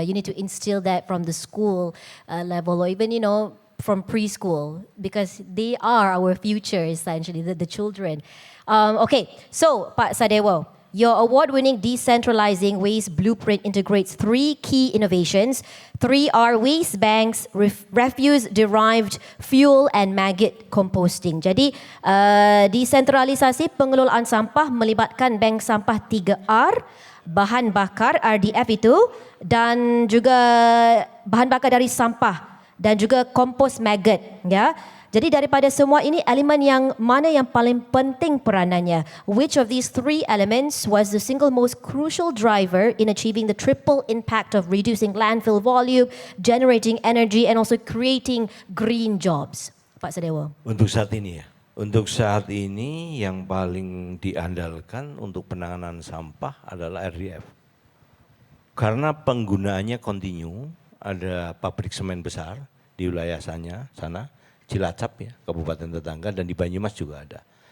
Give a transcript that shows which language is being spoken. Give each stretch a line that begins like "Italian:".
English: You need to instill that from the school level, or even, you know, from preschool, because they are our future, essentially, the children. Okay, so Pak Sadewo, your award-winning decentralizing waste blueprint integrates 3 key innovations. 3 are waste banks, refuse-derived fuel, and maggot composting.
Malay: Jadi, desentralisasi pengelolaan sampah melibatkan bank sampah 3R, bahan bakar RDF itu, dan juga bahan bakar dari sampah, dan juga kompos maggot, ya. Jadi daripada semua ini, elemen yang mana yang paling penting peranannya?
English: Which of these 3 elements was the single most crucial driver in achieving the triple impact of reducing landfill volume, generating energy, and also creating green jobs? Pak Sadewo.
Indonesian: Untuk saat ini ya, untuk saat ini yang paling diandalkan untuk penanganan sampah adalah RDF. Karena penggunaannya kontinu, ada pabrik semen besar di wilayah sana, Cilacap ya, kabupaten tetangga, dan di Banyumas juga ada.